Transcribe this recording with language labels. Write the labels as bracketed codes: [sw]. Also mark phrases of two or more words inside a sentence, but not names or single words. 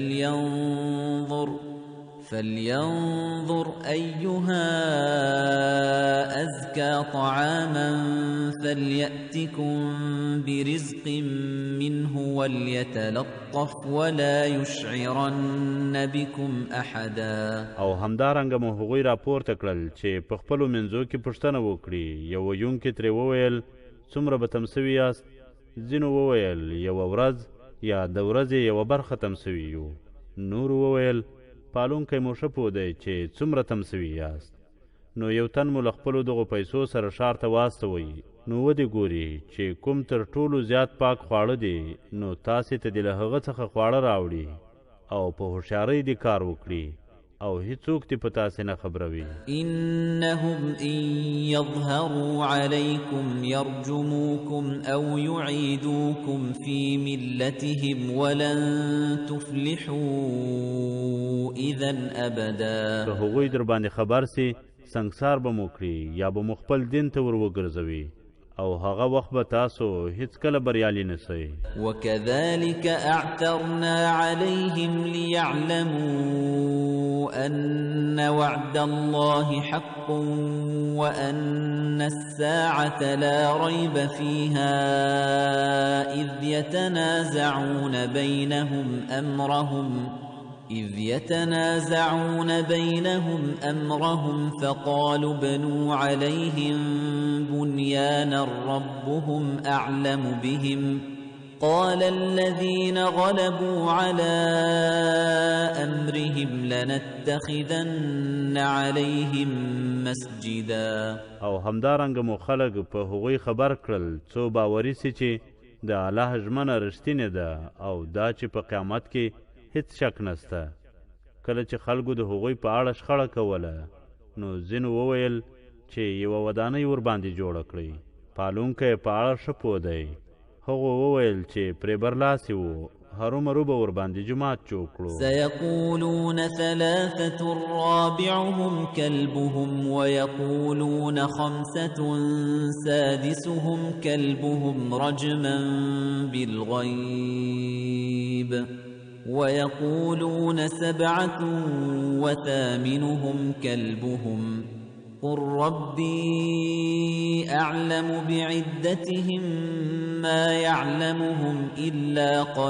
[ar] فلينظر أيها أزكى طعاما فليأتكم برزق منه وليتلطف ولا يشعرن بكم أحدا. [ps] او همدارنګه مو هغوی راپورته کړل چې په خپلو منځو کې پوښتنه وکړي. یو ویونکي ترې وویل څومره به تم سوي یاست؟ ځینو وویل یوه ورځ یا د ورځې یوه برخه تم سوي یو. نورو وویل پالونکی مو ښه پوهدی چې څومره تم سوي یاست. نو یو تن مو له خپلو دغو پیسو سره ښار ته واستوئ. نو ودې ګوري چې کوم تر ټولو زیات پاک خواړه دي، نو تاسې ته دې له هغه څخه خواړه راوړي او په هوښیارۍ دې کار وکړي او هیڅوک دې په تاسې نه خبروي. [ar] إنهم إن يظهروا عليكم يرجموكم أو يعيدوكم في ملتهم ولن تفلحوا إذا أبدا. [ps] که هغوی در باندې خبر سي سنګسار به مو کړي یا به مو خپل دین ته ور وګرځوي او هغه وخت به تاسو هیڅکله بریالي نسئ. [ar] وكذلك أعثرنا عليهم ليعلموا أن وعد الله حق وأن الساعة لا ريب فيها إذ يتنازعون بينهم أمرهم فقالوا ابنوا عليهم بنيانا ربهم أعلم بهم قال الذين غلبوا على أمرهم لنتخذن عليهم مسجدا [ps] او همدارنګ مو خلق په هغوی خبر کړل څو باوري سي چې د الله ژمنه رښتینې ده او دا چې په قیامت کې هیڅ شک نسته. کله چې خلکو د هغوی په اړه شخړه کوله نو ځینو وویل چې یوه ودانۍ ورباندې جوړه کړئ. پالونکی په اړه ښه پوه دی. هغو وویل چې پرې برلاسي وو هرومرو به ورباندې جومات جوړ کړو. [ar] سيقولون ثلاثة رابعهم كلبهم ويقولون خمسة سادسهم كلبهم رجما بالغيب ويقولون سبعة وثامنهم كلبهم قل ربي أعلم بعدتهم ما يعلمهم إلا